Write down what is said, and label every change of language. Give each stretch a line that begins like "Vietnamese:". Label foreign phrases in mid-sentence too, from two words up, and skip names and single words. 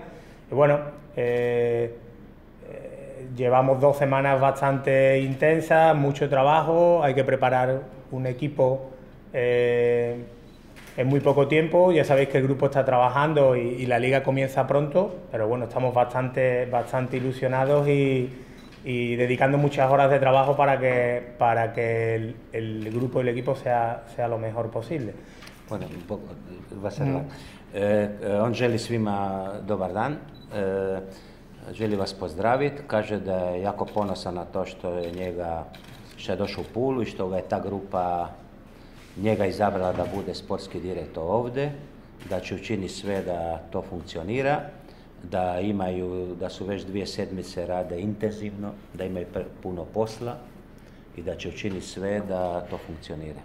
Spanish: Y bueno, llevamos 2 semanas bastante intensas, mucho trabajo, hay que preparar un equipo en muy poco tiempo. Ya sabéis que el grupo está trabajando y la liga comienza pronto, pero bueno, estamos bastante ilusionados y dedicando muchas horas de trabajo para que el grupo y el equipo sea lo mejor posible. Bueno,
Croatian: on želi svima dobar dan, želi vas pozdraviti, kaže da je jako ponosan na to što je došao u Pulu i što ga je ta grupa njega izabrala da bude sportski direktor ovdje, da će učiniti sve da to funkcionira, da su već 2 sedmice rade intenzivno, da imaju puno posla i da će učiniti sve da to funkcionira.